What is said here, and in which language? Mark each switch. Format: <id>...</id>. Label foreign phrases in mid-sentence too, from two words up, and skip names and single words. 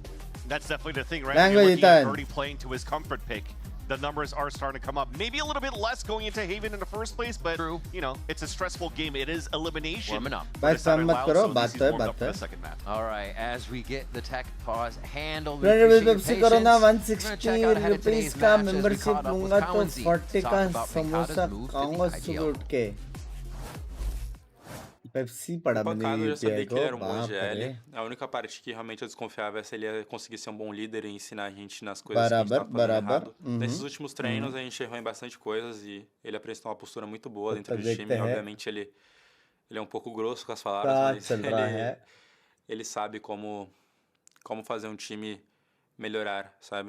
<en>That's definitely the thing, right? When you're looking at Verdi playing to his comfort pick, the numbers are starting to come up. Maybe a little bit less going into Haven in the first place, but you know, it's a stressful game. It is elimination. Warming up. All right, as we get the tech pause handled.</en> <hi>Pepsi करो ना 160 रुपीस का membership लूँगा तो 40 का समोसा खाऊंगा सुबह उठ के.</hi> <pt>Pepsi para Pancada, eu já sabia que ele era um bom GL. A única parte que realmente eu desconfiava é se ele ia conseguir ser um bom líder e ensinar a gente nas coisas que a gente tá fazendo errado. Nesses últimos treinos a gente errou em bastante coisas e ele apresentou uma postura muito boa dentro do time. Obviamente ele é um pouco grosso com as palavras, mas ele sabe como fazer um time melhorar, sabe?</pt>